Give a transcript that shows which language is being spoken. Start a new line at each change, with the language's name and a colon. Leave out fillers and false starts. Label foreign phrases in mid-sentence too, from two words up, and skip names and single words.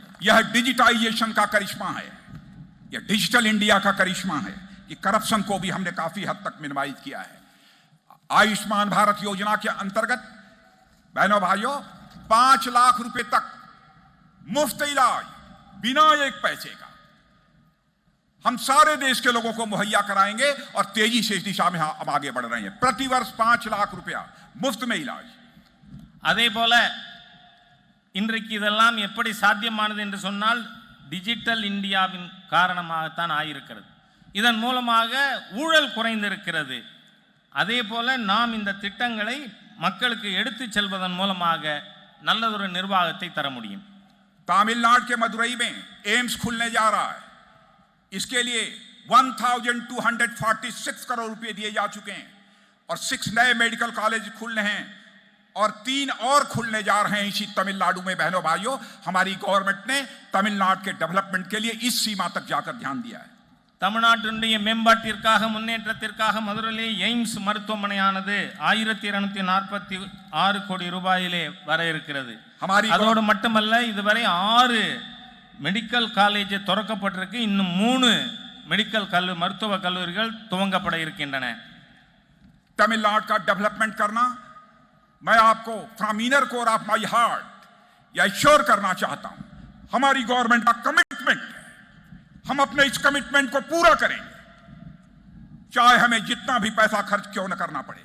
Hindi: यह डिजिटाइजेशन का करिश्मा है, यह डिजिटल इंडिया का करिश्मा है कि करप्शन को भी हमने काफी हद तक मिनिमाइज किया है। आयुष्मान भारत योजना के अंतर्गत बहनों भाइयों 5 लाख रुपए तक मुफ्त इलाज बिना एक पैसे का हम सारे देश के लोगों को मुहैया कराएंगे और तेजी से इस दिशा में हम आगे बढ़ रहे हैं। प्रतिवर्ष 5 लाख रुपया मुफ्त में इलाज।
Tamil: அதே போல இன்றைக்கு இதெல்லாம் எப்படி சாத்தியமானது என்று சொன்னால் டிஜிட்டல் இந்தியாவின் காரணமாகத்தான் ஆயிருக்கிறது. இதன் மூலமாக ஊழல் குறைந்திருக்கிறது. அதே போல நாம் இந்த திட்டங்களை மக்களுக்கு எடுத்து செல்வதன் மூலமாக நல்லதொரு நிர்வாகத்தை தர முடியும்.
Hindi: तमिलनाडु के मदुरई में एम्स खुलने जा रहा है। इसके लिए 1246 करोड़ रुपए दिए जा चुके हैं और 6 नए
English: medical college
Hindi: खुलने हैं और 3 और खुलने जा रहे हैं इसी तमिलनाडु में। बहनों भाइयों, हमारी गवर्नमेंट ने तमिलनाडु के डेवलपमेंट के लिए इस सीमा तक जाकर ध्यान दिया है।
Tamil: தமிழ்நாட்டினுடைய மேம்பாட்டிற்காக முன்னேற்றத்திற்காக மதுரையிலே எய்ம்ஸ் மருத்துவமனையானது 1246 கோடி ரூபாயிலே வர இருக்கிறது. அதோடு மட்டுமல்ல, இதுவரை 6
English: medical college
Tamil: திறக்கப்பட்டிருக்கு. இன்னும் 3 மெடிக்கல் மருத்துவ கல்லூரிகள் துவங்கப்பட இருக்கின்றன.
Hindi: तमिलनाडु का डेवलपमेंट करना मैं आपको
English: from inner core of my heart
Hindi: या एश्योर करना चाहता हूं। हमारी गवर्नमेंट का कमिटमेंट है, हम अपने इस कमिटमेंट को पूरा करेंगे, चाहे हमें जितना भी पैसा खर्च क्यों न करना पड़े।